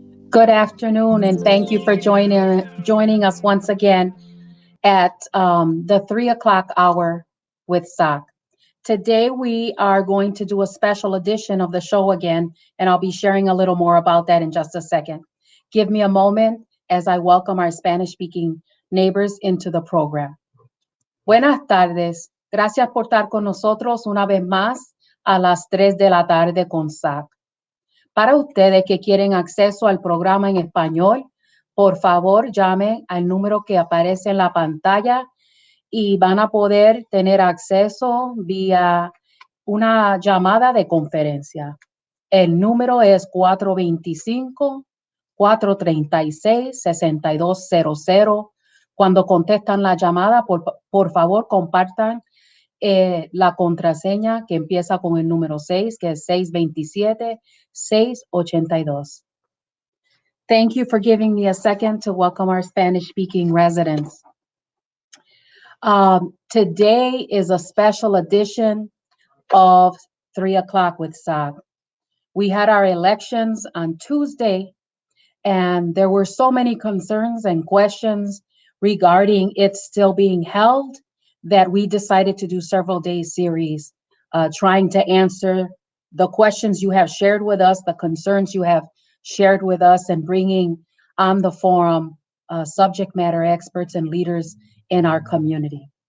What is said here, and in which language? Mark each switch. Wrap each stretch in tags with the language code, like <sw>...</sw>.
<en>Good afternoon, and thank you for joining us once again at the 3 o'clock hour with SOC. Today we are going to do a special edition of the show again, and I'll be sharing a little more about that in just a second. Give me a moment as I welcome our Spanish-speaking neighbors into the program.</en> <es>Buenas tardes. Gracias por estar con nosotros una vez más a las 3 de la tarde con SAC. Para ustedes que quieren acceso al programa en español, por favor llamen al número que aparece en la pantalla y van a poder tener acceso vía una llamada de conferencia. El número es 425-436-6200. Cuando contestan la llamada, por favor compartan la contraseña que empieza con el número 6, que es 627-682.</es> <en>Thank you for giving me a second to welcome our Spanish-speaking residents. Today is a special edition of 3 o'clock with SOC. We had our elections on Tuesday, and there were so many concerns and questions regarding it still being held that we decided to do several day series trying to answer the questions you have shared with us, the concerns you have shared with us, and bringing on the forum subject matter experts and leaders in our community.</en>